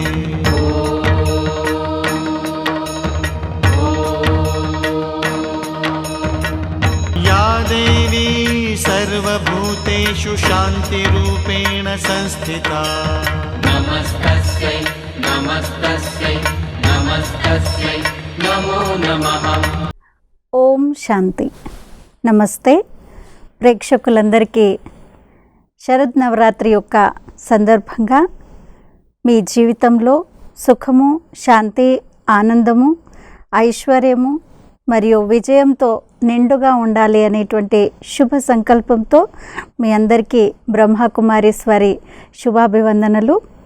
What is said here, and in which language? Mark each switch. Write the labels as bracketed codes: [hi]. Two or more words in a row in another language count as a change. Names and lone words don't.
[sa] या देवी सर्वभूतेषु शान्तिरूपेण संस्थिता नमस्तस्यै नमस्तस्यै नमस्तस्यै नमो नमः। [te] ఓం శాంతి. నమస్తే ప్రేక్షకులందరికీ శరద్ నవరాత్రి యొక్క సందర్భంగా మీ జీవితంలో సుఖము, శాంతి, ఆనందము, ఐశ్వర్యము మరియు విజయంతో నిండుగా ఉండాలి అనేటువంటి శుభ సంకల్పంతో మీ అందరికీ బ్రహ్మకుమారీశ్వరి శుభాభివందనలు.